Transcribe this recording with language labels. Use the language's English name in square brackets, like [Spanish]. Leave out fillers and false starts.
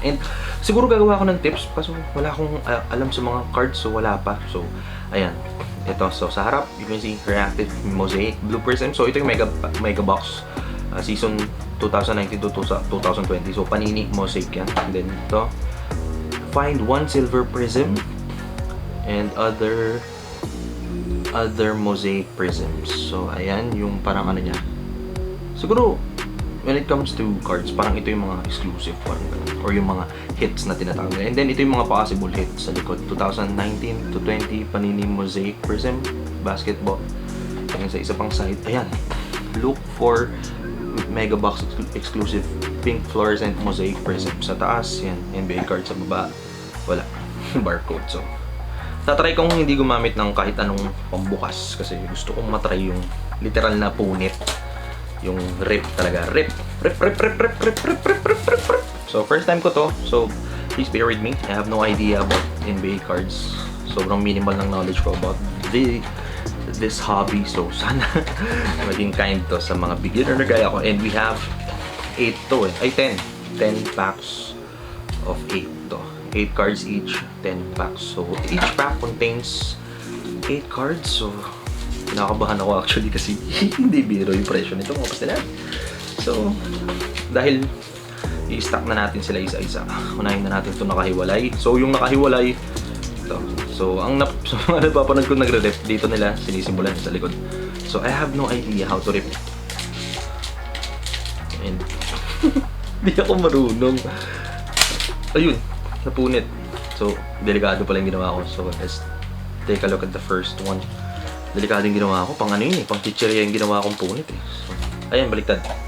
[Filipino] And siguro gagawa ko ng tips kasi wala akong alam sa mga cards, so wala pa. So ayan, ito. So sa harap [English] you can see reactive mosaic blue prism. [Filipino] So ito yung mega box, season 2019 to 2020. [English] So PANINI MOSAIC yan. And then ito, find one silver prism and other mosaic prisms. [Filipino] So ayan yung parang ano niya. Siguro [English] when it comes to cards, [Filipino] parang ito yung mga exclusive, parang ganun, or yung mga hits na tinatawag. And then ito yung mga possible hits sa likod. [English] 2019 to 20 PANINI MOSAIC prism basketball. And [Filipino] sa isa pang [English] side, ayan, look for Mega Box exclusive pink fluorescent mosaic prism. [Filipino] Sa taas, yan, NBA card. Sa baba, wala. Barcode. So, tatry kong hindi gumamit ng kahit anong pambukas kasi gusto kong matry yung literal na punit. Yung rip talaga. Rip. [English] So, [Filipino] first time ko to. [English] So, please bear with me. I have no idea about NBA cards. [Filipino] Sobrang minimal ng knowledge ko [English] about this hobby. [Filipino] So sana maging kind to sa mga beginner na gaya ko. [English] And we have 8 to eh. Ay 10 packs of 8 to. 8 cards each, 10 packs. So each pack contains 8 cards. [Filipino] So kinakabahan ako actually kasi hindi biro yung presyo nito mga PASTYlan. So dahil i-stack na natin sila isa-isa, unahin na natin ito nakahiwalay. So yung nakahiwalay ito. So, ang mga napapanood ko nagre-rip, dito nila sinisimulan sa likod. [English] So, I have no idea how to rip. [Filipino] And, di ako marunong. Ayun, napunit. [English] So, [Filipino] delikado pala yung ginawa ko. [English] So, let's take a look at the first one. [Filipino] Delikado yung ginawa ko. Pang ano yun eh, pang chichirya yung ginawa kong punit eh. So, ayan, baliktad.